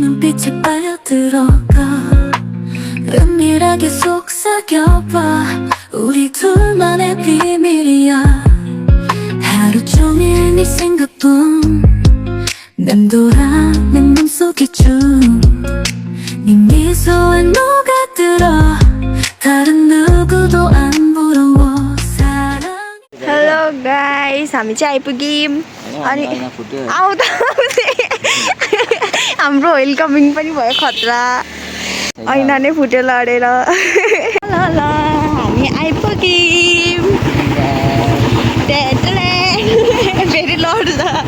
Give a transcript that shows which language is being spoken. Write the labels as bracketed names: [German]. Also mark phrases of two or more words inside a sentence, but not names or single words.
[Korean] 눈빛에 빠져들어가 은밀하게 속삭여봐 우리 둘만의 비밀이야 하루 종일 네 생각뿐 맴돌아 내 맘속에 네 미소에 녹아들어 다른 누구도 안 부러워 사랑 [English] Hello guys, [Nepali] हामी चाहिँ आइपुग्यौँ अनि आउँदा हाम्रो वेलकमिङ पनि भयो खतरा ऐना नै फुट्यो लडेर ल ल हामी आइपुग्यौँ फेरि लड्छ